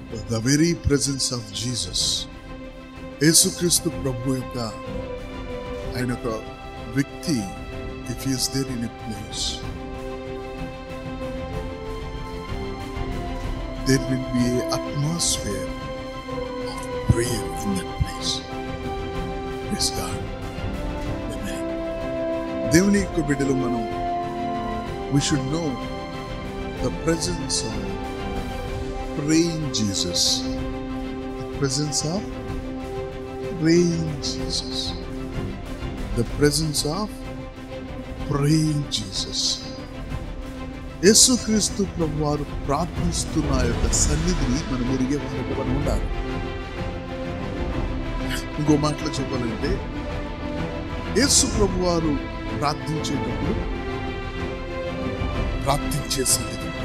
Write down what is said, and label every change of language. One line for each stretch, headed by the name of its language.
English: The very presence of Jesus.
Telugu: యేసుక్రీస్తు ప్రభు యొక్క ఆయన ఒక వ్యక్తి.
English: If he is there in a place, there will be an atmosphere of prayer in that place. Praise God. Amen.
Telugu: దేవుని యొక్క బిడ్డలు మనం
English: we should know the presence of praying Jesus. The presence of praying Jesus. The presence of praying Jesus.
Telugu: యేసుక్రీస్తు ప్రభు వారు ప్రార్థిస్తున్న యొక్క సన్నిధిని మనం ఎరిగే వారికి మనం ఉండాలి. ఇంకో మాటలో చెప్పాలంటే యేసు ప్రభు వారు ప్రార్థించేటప్పుడు ప్రార్థించే సన్నిధి.